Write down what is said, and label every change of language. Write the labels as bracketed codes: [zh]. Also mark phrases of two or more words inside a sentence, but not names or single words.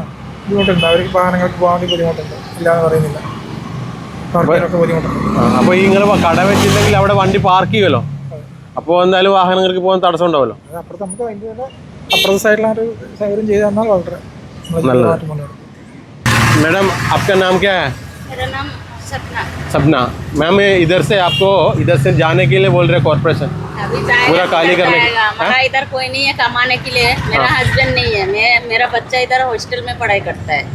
[ml] ബുദ്ധിമുട്ടുണ്ട്, അവർക്ക് വാഹനങ്ങൾക്ക് പോകാൻ വേണ്ടി ബുദ്ധിമുട്ടുണ്ട്, ഇല്ലാന്ന് പറയുന്നില്ല. ബുദ്ധിമുട്ടുണ്ട്. അപ്പോൾ ഈ നിങ്ങൾ കട വെച്ചിട്ടുണ്ടെങ്കിൽ അവിടെ വണ്ടി പാർക്ക് ചെയ്യുമല്ലോ, അപ്പോൾ എന്തായാലും വാഹനങ്ങൾക്ക് പോകാൻ തടസ്സം ഉണ്ടാവുമല്ലോ. അപ്പുറത്ത് നമുക്ക് അപ്പുറത്തെ സൈഡിലാണ് ഒരു സൗകര്യം ചെയ്ത് തന്നാൽ വളരെ നല്ലത്. [hi] मैडम आपका नाम क्या है? मेरा नाम सपना. मैम इधर से आपको इधर से जाने के लिए बोल रहे कॉर्पोरेशन, अभी पूरा खाली करने के? हमारा इधर कोई नहीं है कमाने के लिए. मेरा हस्बैंड नहीं है, मेरा बच्चा इधर हॉस्टल में पढ़ाई करता है.